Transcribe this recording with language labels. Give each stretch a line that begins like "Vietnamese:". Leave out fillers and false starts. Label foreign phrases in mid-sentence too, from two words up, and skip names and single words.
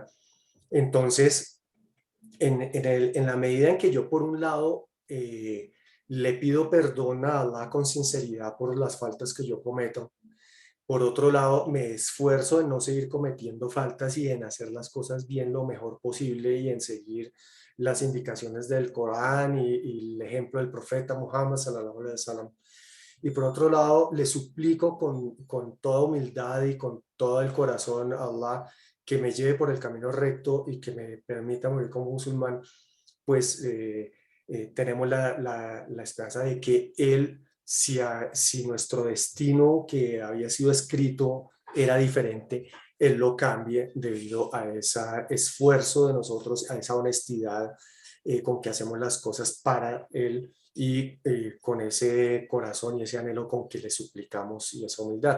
Spanish: Entonces, en la medida en que yo por un lado le pido perdón a Allah con sinceridad por las faltas que yo cometo, por otro lado me esfuerzo en no seguir cometiendo faltas y en hacer las cosas bien lo mejor posible y en seguir las indicaciones del Corán y el ejemplo del profeta Muhammad
Arabic: صلى الله عليه وسلم.
Spanish: Y por otro lado, le suplico con toda humildad y con todo el corazón a Allah que me lleve por el camino recto y que me permita morir como musulmán, pues tenemos la esperanza de que Él, si nuestro destino que había sido escrito era diferente, Él lo cambie debido a ese esfuerzo de nosotros, a esa honestidad con que hacemos las cosas para Él y con ese corazón y ese anhelo con que le suplicamos y esa humildad.